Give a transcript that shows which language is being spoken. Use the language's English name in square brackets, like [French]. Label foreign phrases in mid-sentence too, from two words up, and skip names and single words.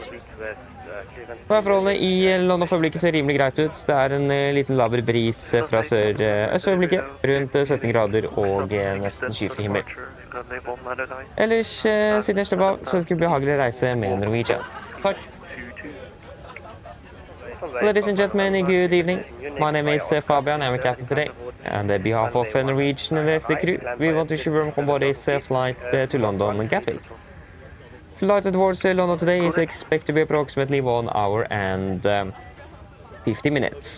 [Norwegian] Værforholdet i London for øyeblikket ser rimelig greit ut. Det er en liten laber bris fra sør-øst for øyeblikket, rundt 17 grader og nesten skyfri himmel. Ellers, siden jeg slipper av, så skal det bli behagelig reise med Norwegian. Takk! [English] Ladies and gentlemen, good evening. My name is Fabian, I'm a captain today. And on behalf of Norwegian and the rest of the crew, we want to wish you welcome on board this flight to London Gatwick. Flight towards London today is expected to be approximately 1 hour and 50 minutes.